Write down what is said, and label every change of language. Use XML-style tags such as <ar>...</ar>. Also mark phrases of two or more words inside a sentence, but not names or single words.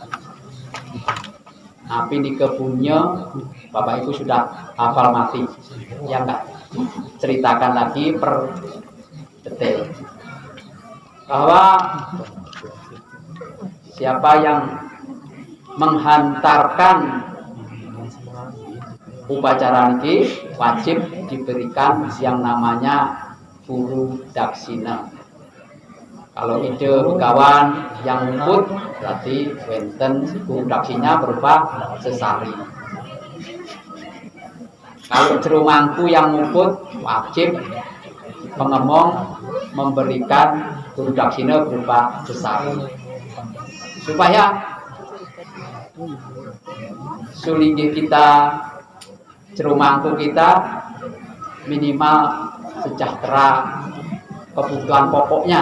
<id>Tapi di kebunnya Bapak Ibu sudah hafal mati, ya enggak ceritakan lagi per detail bahwa siapa yang menghantarkan upacara ini wajib diberikan yang namanya guru daksina. Kalau ide begawan yang ngumpul berarti wenten guru daksina berupa sesari. Kalau jerumangku yang ngumpul wajib pengemong memberikan guru daksina berupa sesari. Supaya sulinggih kita, jerumangku kita minimal sejahtera kebutuhan pokoknya.</id>